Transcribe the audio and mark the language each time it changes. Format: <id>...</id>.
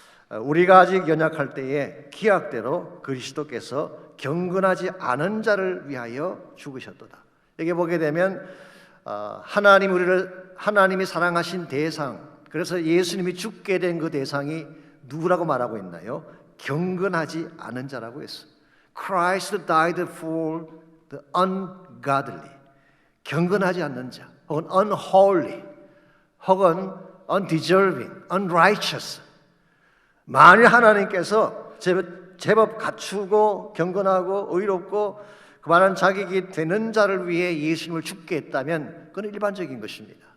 <ko>우리가 아직 연약할 때에 기약대로 그리스도께서 경건하지 않은 자를 위하여 죽으셨도다. 여기 보게 되면 하나님이 사랑하신 대상, 그래서 예수님이 죽게 된 그 대상이 누구라고 말하고 있나요? 경건하지 않은 자라고 했어요.</ko> <en>Christ died for the ungodly.</en> <ko>경건하지 않는 자, 혹은</ko> <en>unholy,</en> <ko>혹은</ko> <en>undeserving, unrighteous.</en> <ko>만일 하나님께서 제법 갖추고 경건하고 의롭고 그만한 자격이 되는 자를 위해 예수님을 죽게 했다면 그건 일반적인 것입니다.</ko>